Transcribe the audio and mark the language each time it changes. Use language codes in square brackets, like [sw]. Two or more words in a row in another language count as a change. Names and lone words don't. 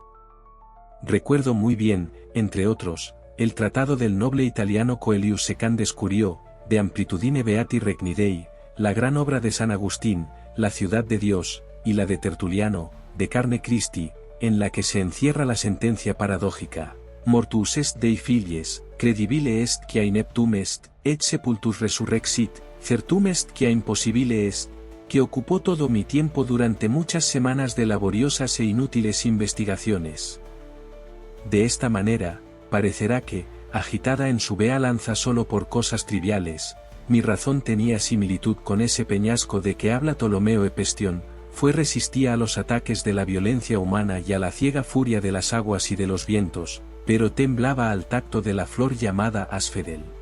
[es] Recuerdo muy bien, entre otros, el tratado del noble italiano Coelius Secandes Curio, de Amplitudine Beati Regni Dei, la gran obra de San Agustín, La ciudad de Dios, y la de Tertuliano, de Carne Christi, en la que se encierra la sentencia paradójica, [la] mortus est Dei filies, credibile est quia ineptum est, et sepultus resurrexit, certum est quia impossibile est, [es] que ocupó todo mi tiempo durante muchas semanas de laboriosas e inútiles investigaciones. De esta manera, parecerá que, agitada en su vea lanza solo por cosas triviales, mi razón tenía similitud con ese peñasco de que habla Ptolomeo Hepestión, resistía a los ataques de la violencia humana y a la ciega furia de las aguas y de los vientos, pero temblaba al tacto de la flor llamada Asphodel.